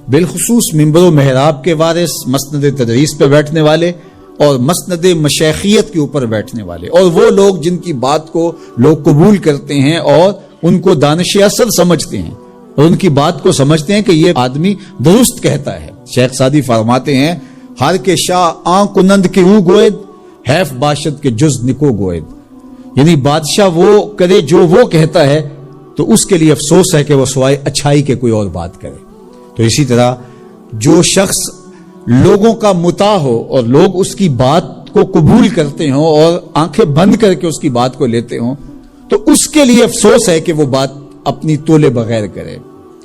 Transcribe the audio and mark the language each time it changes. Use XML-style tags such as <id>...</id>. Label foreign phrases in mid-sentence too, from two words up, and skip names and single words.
<ur>بالخصوص منبر و محراب کے وارث، مسند تدریس پہ بیٹھنے والے اور مسند مشیخیت کے اوپر بیٹھنے والے، اور وہ لوگ جن کی بات کو لوگ قبول کرتے ہیں اور ان کو دانش اصل سمجھتے ہیں اور ان کی بات کو سمجھتے ہیں کہ یہ آدمی درست کہتا ہے۔ شیخ سعدی فرماتے ہیں</ur> <fa>ہر کے شاہ آن کنند کے او گوید، حیف باشد کے جز نکو گوید،</fa> <ur>یعنی بادشاہ وہ کرے جو وہ کہتا ہے تو اس کے لیے افسوس ہے کہ وہ سوائے اچھائی کے کوئی اور بات کرے۔ تو اسی طرح جو شخص لوگوں کا مطاع ہو اور لوگ اس کی بات کو قبول کرتے ہوں اور آنکھیں بند کر کے اس کی بات کو لیتے ہوں تو اس کے لیے افسوس ہے کہ وہ بات اپنی تولے بغیر کرے۔</ur>